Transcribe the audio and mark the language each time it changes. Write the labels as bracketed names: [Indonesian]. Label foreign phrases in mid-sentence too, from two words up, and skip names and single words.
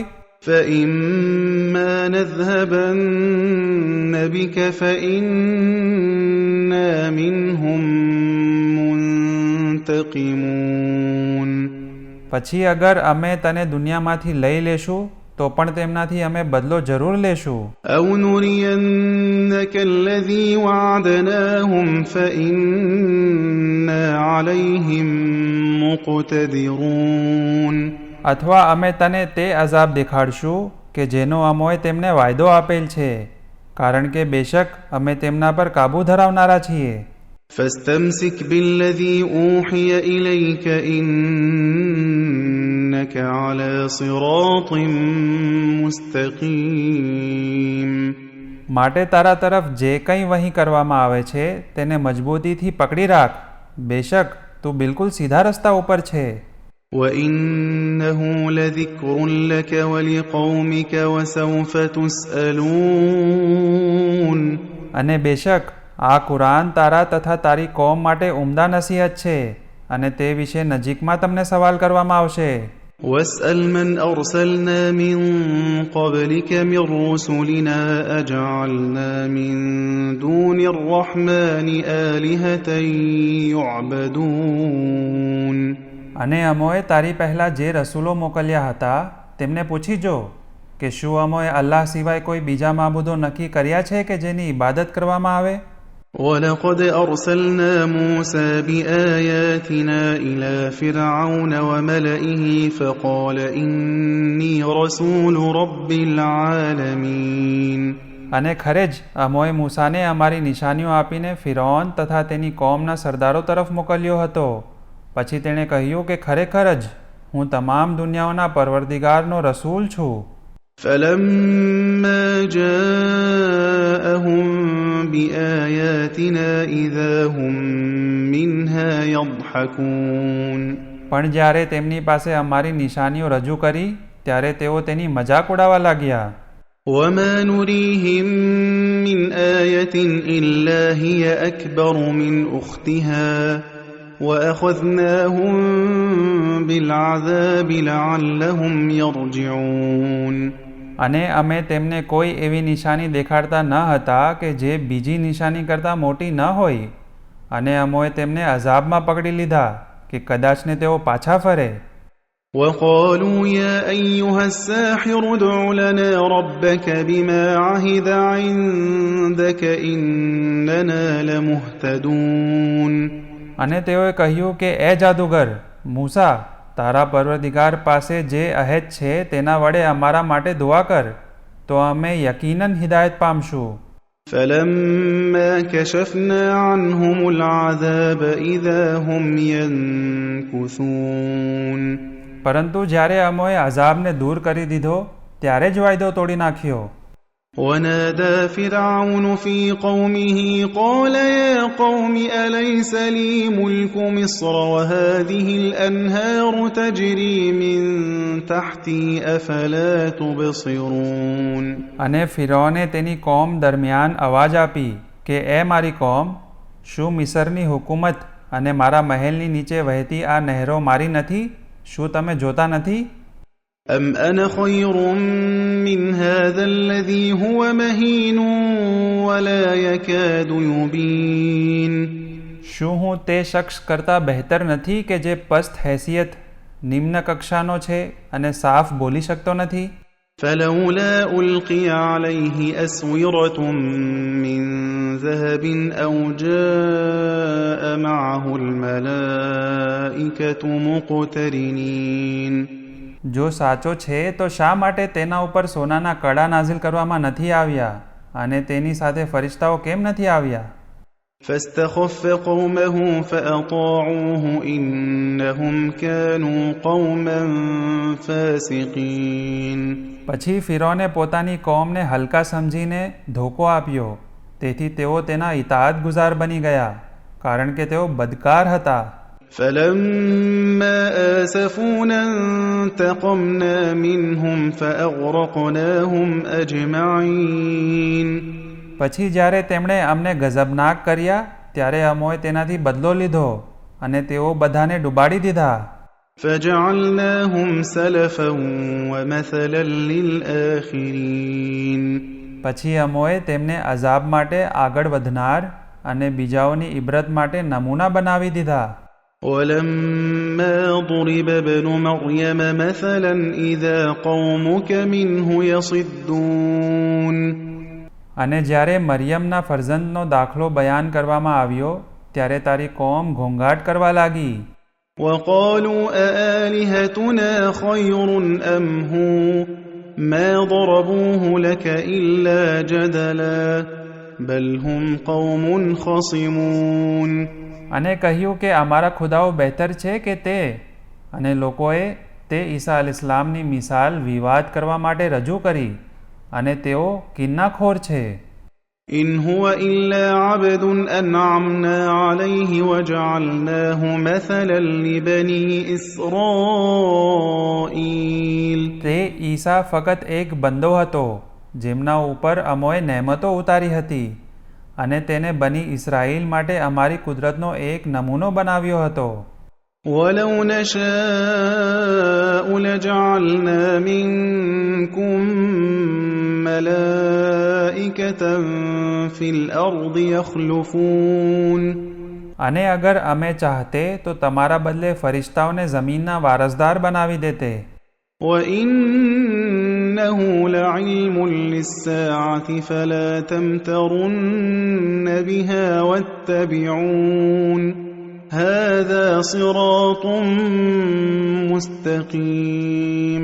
[Arabic] فإما نذهبن بك فإنا منهم منتقمون. [Gujarati] પછી અગર અમે તને દુનિયામાંથી લઈ લેશું તો પણ તેમનાથી અમે બદલો જરૂર લેશું. [Arabic] أو نرينك الذي وعدناهم فإنا عليهم مقتدرون [Gujarati] અથવા અમે તને તે અઝાબ દેખાડશું કે જેનો અમોએ તેમને વાયદો આપેલ છે, કારણ કે બેશક અમે તેમના પર કાબૂ ધરાવનારા છીએ. [Arabic] فاستمسك بالذي أوحي إليك إنك على صراط مستقيم. [Gujarati] માટે તારા તરફ જે કંઈ વહી કરવામાં આવે છે તેને મજબૂતીથી પકડી રાખ, બેશક તું બિલકુલ સીધા રસ્તા ઉપર છે. [Arabic] وإنه لذكر لك ولقومك وسوف تسألون. [Gujarati] અને બેશક આ કુરાન તારા તથા તારી કોમ માટે ઉમદા નસીહત છે, અને તે વિશે નજીકમાં તમને સવાલ કરવામાં આવશે. [Arabic] واسأل من أرسلنا من قبلك من رسلنا أجعلنا من دون الرحمن آلهة يعبدون. [Gujarati] અને અમોએ તારી પહેલાં જે રસૂલો મોકલ્યા હતા તેમને પૂછી જો કે શું અમોએ અલ્લાહ સિવાય કોઈ બીજા માબૂદો નક્કી કર્યા છે કે જેની ઇબાદત કરવામાં આવે. [Arabic] ولقد أرسلنا موسى بآياتنا إلى فرعون وملئه فقال إني رسول رب العالمين. [Gujarati] અને ખરે જ અમોએ મૂસાને અમારી નિશાનીઓ આપીને ફિરૌન તથા તેની કોમના સરદારો તરફ મોકલ્યો હતો. પછી તેણે કહ્યું કે ખરેખર જ હું તમામ દુનિયાઓના પરવરદિગારનો રસૂલ છું. [Arabic] فلما جاءهم بآياتنا إذا هم منها يضحكون. [Gujarati] પણ જ્યારે તેમની પાસે અમારી નિશાનીઓ રજૂ કરી ત્યારે તેઓ તેની મજાક ઉડાવવા લાગ્યા. [Arabic] وما نريهم من آية إلا هي أكبر من أختها وأخذناهم بالعذاب لعلهم يرجعون. [Gujarati] અને અમે તેમને કોઈ એવી નિશાની દેખાડતા ન હતા કે જે બીજી નિશાની કરતાં મોટી ન હોય, અને અમોએ તેમને અઝાબમાં પકડી લીધા કે કદાચને તેઓ પાછા ફરે. [Arabic] وقالوا يا أيها الساحر ادع لنا ربك بما عهد عندك إننا لمهتدون. [Gujarati] અને તેઓએ કહ્યું કે એ જાદુગર મૂસા, તારા પરવરદિગાર પાસે જે અહેદ છે તેના વડે અમારા માટે દુઆ કર, તો અમે યકીનન હિદાયત પામશું. [Arabic] فلما كشفنا عنهم العذاب إذا هم ينكثون. [Gujarati] પરંતુ જ્યારે અમોએ અઝાબને દૂર કરી દીધો ત્યારે જ વાયદો તોડી નાખ્યો. [Arabic] ونادى فرعون في قومه قال يا قوم أليس لي ملك مصر وهذه الأنهار تجري من تحتي أفلا تبصرون. [Gujarati] અને ફિરૌને તેની કોમ દરમિયાન અવાજ આપી કે એ મારી કોમ, શું મિસરની હુકુમત અને મારા મહેલની નીચે વહેતી આ નહેરો મારી નથી? શું તમે જોતા નથી? [Arabic] أم أنا خير من هذا الذي هو مهين ولا يكاد يبين. [Gujarati] શું હું તે શખ્સ કરતાં બહેતર નથી કે જે પસ્ત હેસિયત નિમ્ન કક્ષાનો છે અને સાફ બોલી શકતો નથી? [Arabic] فلولا ألقي عليه أسورة من ذهب أو جاء معه الملائكة مقترنين. [Gujarati] જો સાચો છે તો શા માટે તેના ઉપર સોનાના કડા નાઝિલ કરવામાં નથી આવ્યા અને તેની સાથે ફરિશ્તાઓ કેમ નથી આવ્યા? [Arabic] فاستخف قومه فأطاعوه إنهم كانوا قوما فاسقين. [Gujarati] પછી ફિરૌને પોતાની કોમને હલકા સમજીને ધોકો આપ્યો, તેથી તેઓ તેના ઇતાઅત ગુજાર બની ગયા, કારણ કે તેઓ બદકાર હતા. [Arabic] فلما آسفونا انتقمنا منهم فأغرقناهم أجمعين. [Gujarati] પછી જ્યારે તેમણે અમને ગઝબનાક કર્યા ત્યારે અમોએ તેનાથી બદલો લીધો અને તેઓ બધાને ડૂબાડી દીધા. [Arabic] فجعلناهم سلفا ومثلا للآخرين. [Gujarati] પછી અમોએ તેમને અઝાબ માટે આગળ વધનાર અને બીજાઓની ઇબરત માટે નમૂના બનાવી દીધા. [Arabic] ولما ضرب ابن مريم مثلا إذا قومك منه يصدون. [Gujarati] અને જ્યારે મરિયમના ફરઝંદનો દાખલો બયાન કરવામાં આવ્યો ત્યારે તારી કોમ ઘોંઘાટ કરવા લાગી. [Arabic] وقالوا أآلهتنا خير أم هو ما ضربوه لك إلا جدلا بل هم قوم خصمون. [Gujarati] અને કહ્યું કે અમારા ખુદાઓ બહેતર છે કે તે, અને લોકોએ તે ઈસા અલૈહિસ્સલામની મિસાલ વિવાદ કરવા માટે રજૂ કરી, અને તેઓ કિન્નાખોર છે. [Arabic] إن هو إلا عبد أنعمنا عليه وجعلناه مثلا لبني إسرائيل. [Gujarati] તે ઈસા ફક્ત એક બંદો હતો જેમના ઉપર અમોએ નહેમતો ઉતારી હતી, અને તેને બની ઇસરાઈલ માટે અમારી કુદરતનો એક નમૂનો બનાવ્યો હતો. [Arabic] ولو نشاء لجعلنا منكم ملائكة في الأرض يخلفون. [Gujarati] અને અગર અમે ચાહતે તો તમારા બદલે ફરિશ્તાઓને જમીનના વારસદાર બનાવી દેતે. [Arabic] وإنه لعلم للساعة فلا تمترن بها واتبعون هذا صراط مستقيم.